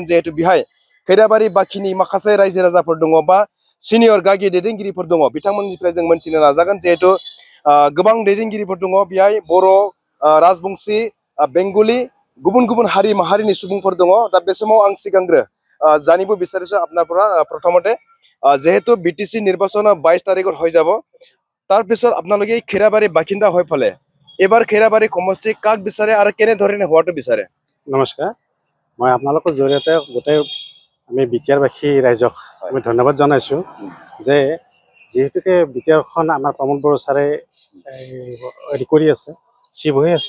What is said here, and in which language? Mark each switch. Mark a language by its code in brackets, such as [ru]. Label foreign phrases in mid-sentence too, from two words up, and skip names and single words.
[brx] जिहेतु बेहाय खैराबारि बाखिनि माखासे रायजो राजाफोर दङ बा सिनियर गागि दैदेनगिरिफोर दङ बिथांमोननिफ्राय जों मोनथिनो नाजागोन। जिहेतु गोबां दैदेनगिरिफोर दङ बेहाय बर' राजबंसि बेंगलि गुबुन गुबुन हारि माहारिनि सुबुंफोर दङ। दा बे समाव आं सिगांग्रो [as] জানিব বিচাৰিছো আপোনাৰ পৰা প্ৰথমতে যেহেতু বিটিসি নিৰ্বাচন 22 তাৰিখত হৈ যাব তাৰ পিছত আপোনালোকে খেৰাবাৰী বাসিন্দা হৈ ফলে এবাৰ খেৰাবাৰী সমষ্টি কাক বিচাৰে আৰু কেনে ধৰণে হোৱাটো বিচাৰে? নমস্কাৰ, মই আপোনালোকৰ জৰিয়তে গোটেই আমি বিটিআৰবাসী ৰাইজক আমি ধন্যবাদ জনাইছোঁ যে যিহেতুকে বিটিআৰখন আমাৰ প্ৰমোদ বড়ো ছাৰে হেৰি কৰি আছে, চিফ হৈ আছে।